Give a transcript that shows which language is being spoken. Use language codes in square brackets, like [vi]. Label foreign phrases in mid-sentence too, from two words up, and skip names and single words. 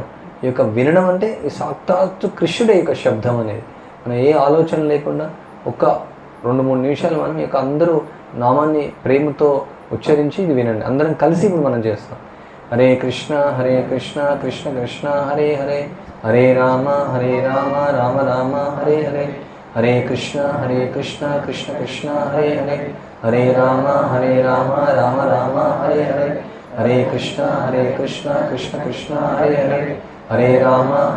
[te] ఈ యొక్క వినడం అంటే ఈ సాక్షాత్తు కృష్ణుడే యొక్క శబ్దం అనేది. మనం ఏ ఆలోచన లేకుండా ఒక 2-3 నిమిషాలు మనం ఈ యొక్క అందరూ నామాన్ని ప్రేమతో ఉచ్చరించి ఇది వినండి. అందరం కలిసి ఇప్పుడు మనం చేస్తాం. [sa] హరే కృష్ణ కృష్ణ కృష్ణ హరే హరే హరే రామ రామ రామ హరే హరే హరే కృష్ణ కృష్ణ కృష్ణ హరే హరే హరే రామ రామ రామ హరే హరే హరే కృష్ణ కృష్ణ కృష్ణ హరే హరే హరే రామ